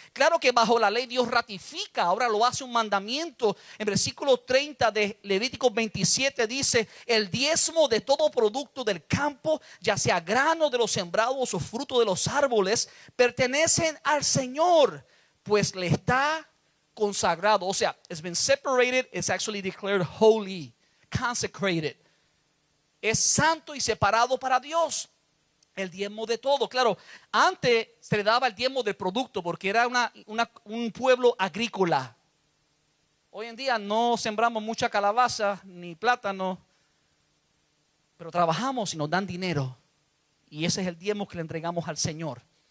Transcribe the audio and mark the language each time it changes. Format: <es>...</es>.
<es>Claro que bajo la ley Dios ratifica, ahora lo hace un mandamiento. En versículo 30 de Levítico 27 dice: el diezmo de todo producto del campo, ya sea grano de los sembrados o fruto de los árboles, pertenecen al Señor, pues le está consagrado. O sea,</es> <en>it's been separated, it's actually declared holy, consecrated.</en> <es>Es santo y separado para Dios. El diezmo de todo. Claro, antes se le daba el diezmo del producto porque era un pueblo agrícola. Hoy en día no sembramos mucha calabaza ni plátano, pero trabajamos y nos dan dinero, y ese es el diezmo que le entregamos al Señor.</es>